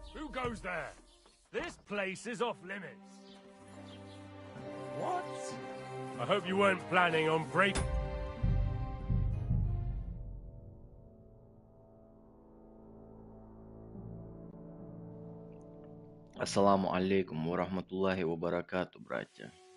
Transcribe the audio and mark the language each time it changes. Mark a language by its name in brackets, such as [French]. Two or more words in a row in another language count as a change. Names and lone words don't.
[English] goes there? This place is off limits. What? I hope you weren't planning on breaking. [Arabic] السلام عليكم ورحمة الله وبركاته, [Russian] братья.